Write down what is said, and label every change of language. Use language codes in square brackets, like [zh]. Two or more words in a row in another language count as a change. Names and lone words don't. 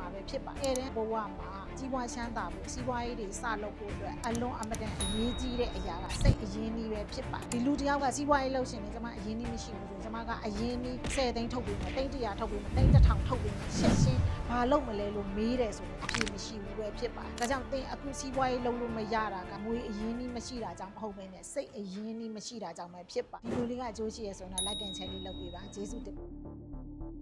[my] ပဲဖြစ်ပါတယ်အဲ့ဒီဘဝမှာကြီးပွားချမ်းသာဖို့စီးပွားရေးတွေစလုပ်ဖို့အတွက်အလွန်အမတန်အရေးကြီးတဲ့အရာကစိတ်အရင်းနှီးပဲဖြစ်ပါတယ်ဒီလူတယောက်ကစီးပွားရေးလုပ်ရှင်နေကျွန်မအရင်းနှီးမရှိဘူးဆိုကျွန်မကအရင်းနှီး10သိန်းထုတ်ပြီးမယ်သိန်း100ထုတ်ပြီးမယ်သိန်း1000ထုတ်ပြီးမယ်ရှင်းရှင်းဘာလုပ်မလဲလို့မေးတယ်ဆိုရင်အဖြေမရှိဘူးပဲဖြစ်ပါတယ်ဒါကြောင့်သင်အခုစီးပွားရေးလုပ်လို့မရတာကငွေအရင်းနှီးမရှိတာကြောင့်မဟုတ်ဘဲနဲ့စိတ်အရင်းနှီးမရှိတာကြောင့်ပဲဖြစ်ပါဒီလိုလေးကအကျိုးရှိရဆိုတော့ [en] like and share [my] လေးလုပ်ပေးပါကျေးဇူးတင်